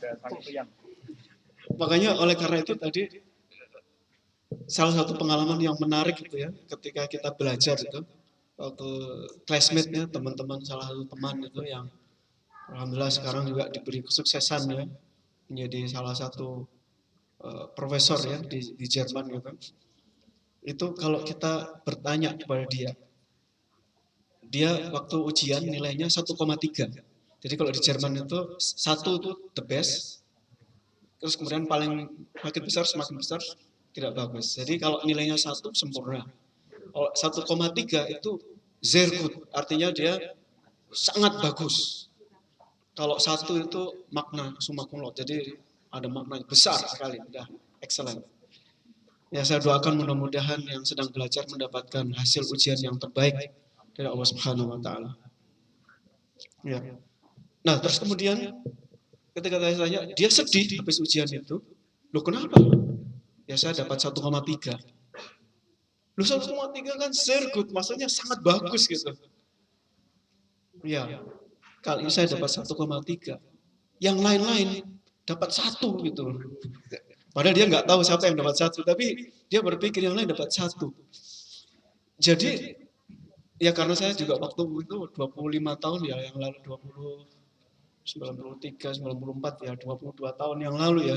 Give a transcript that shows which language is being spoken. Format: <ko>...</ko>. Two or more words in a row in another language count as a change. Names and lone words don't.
<id>Makanya oleh karena itu tadi salah satu pengalaman yang menarik gitu ya, ketika kita belajar itu waktu classmate-nya teman-teman salah satu teman itu yang alhamdulillah sekarang juga diberi kesuksesan ya menjadi salah satu profesor ya di Jerman gitu. Itu kalau kita bertanya kepada dia waktu ujian nilainya 1,3. Jadi kalau di Jerman itu 1 itu</id> <en>the best,</en> <id>terus kemudian paling makin besar semakin besar tidak bagus. Jadi kalau nilainya 1 sempurna. Kalau 1,3 itu</id> <de>sehr gut,</de> <id>artinya dia sangat bagus. Kalau 1 itu makna</id> <la>summa cum laude,</la> <id>jadi ada makna besar sekali, udah excellent. Ya saya doakan mudah-mudahan yang sedang belajar mendapatkan hasil ujian yang terbaik dari Allah</id> <ar>سبحانه وتعالى.</ar> <id>Ya. Nah, terus kemudian ketika saya tanya, dia sedih habis ujian itu. Loh kenapa? Ya saya dapat 1,3. Loh 1,3 kan</id> <de>sehr gut,</de> <id>maksudnya sangat bagus gitu. Ya, kali ini saya dapat 1,3. Yang lain-lain dapat 1 gitu. Padahal dia nggak tahu siapa yang dapat 1, tapi dia berpikir yang lain dapat 1. Jadi, ya karena saya juga waktu itu 25 tahun ya yang lalu, 93, 94 ya, 22 tahun yang lalu ya.</id>